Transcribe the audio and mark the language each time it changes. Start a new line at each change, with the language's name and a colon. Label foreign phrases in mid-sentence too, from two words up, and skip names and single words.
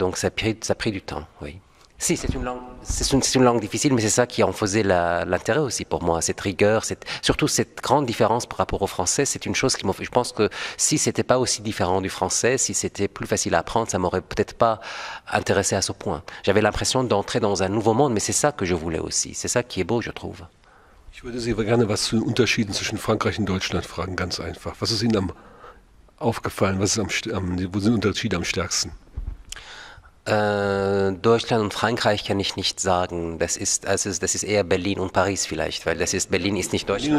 French: Donc ça a pris du temps, oui. Si, c'est une langue difficile, mais c'est ça qui en faisait l'intérêt aussi pour moi, cette rigueur, surtout cette grande différence par rapport au français, c'est une chose je pense que si c'était pas aussi différent du français, si c'était plus facile à apprendre, ça m'aurait peut-être pas intéressé à ce point. J'avais l'impression d'entrer dans un nouveau monde, mais c'est ça que je voulais aussi, c'est ça qui est beau, je trouve.
German: Ich würde Sie gerne was zu den Unterschieden zwischen Frankreich und Deutschland fragen, ganz einfach. Was ist Ihnen aufgefallen? Wo sind die Unterschiede am stärksten? Deutschland und Frankreich kann ich nicht sagen. Das ist eher Berlin und Paris vielleicht, weil Berlin ist nicht Deutschland.